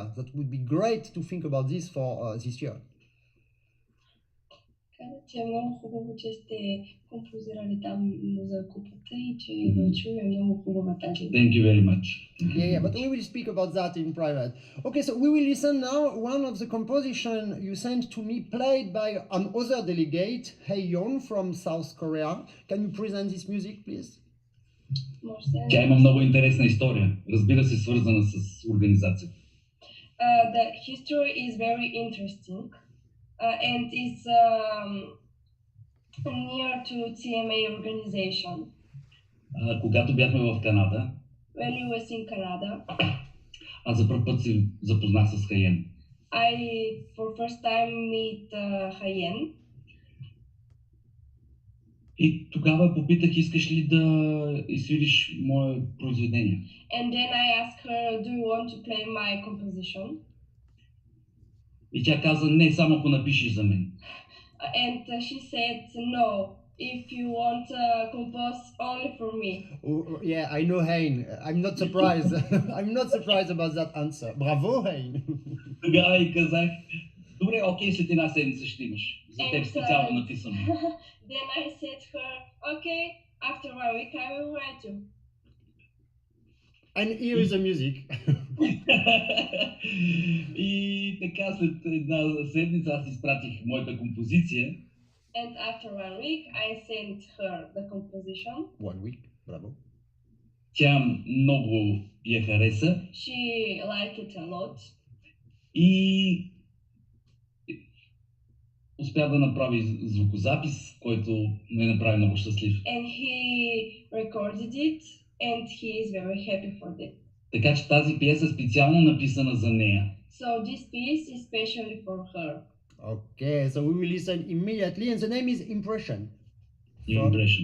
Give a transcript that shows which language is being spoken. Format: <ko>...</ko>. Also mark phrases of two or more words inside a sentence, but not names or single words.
<en>That would be great to think about this for this year.</en> <bg>Че е много хубаво, че сте композирали там за купата и че го чуя много хубава тази.</bg> <en>Thank you very much. Yeah, but we will speak about that in private. Okay, so we will listen now one of the composition you sent to me, played by another delegate, Haeyeon from South Korea. Can you present this music, please?</en> <bg>Тя има много интересна история, разбира се, свързана с организацията.</bg> <en>The history is very interesting and is near to CMA organization.</en> <bg>Когато бяхме в Канада,</bg> <en>when we was in Canada,</en> <bg>аз за първ път се запознах с Хаен.</bg> <en>I for first time meet Hayen.</en> <bg>И тогава попитах, искаш ли да изсвириш мое произведение?</bg> <en>And then I asked her, do you want to play my composition?</en> <bg>И тя каза, не, само ако напишеш за мен.</bg> <en>And she said, no, if you want to compose only for me. Oh, yeah, I know Hein. I'm not surprised. I'm not surprised about that answer.</en> <bg>Браво, Hein. Тогава и казах, добре, окей, след една седмица ще имаш. За теб специално написано.</bg> <en>Then I said to her, okay, after 1 week I will write you. And here is the music.</en> <bg>И така след една седмица аз изпратих моята композиция.</bg> <en>And after 1 week I sent her the composition. 1 week, bravo.</en> <bg>Тя много я хареса.</bg> <en>She liked it a lot.</en> <bg>И успя да направи звукозапис, който ме направи много щастлив.</bg> <en>And he recorded it and he is very happy for that. Така че тази пиеса е специално написана за нея. So this piece is especially for her. Okay, so we will listen immediately, and the name is Impression. Impression.</en>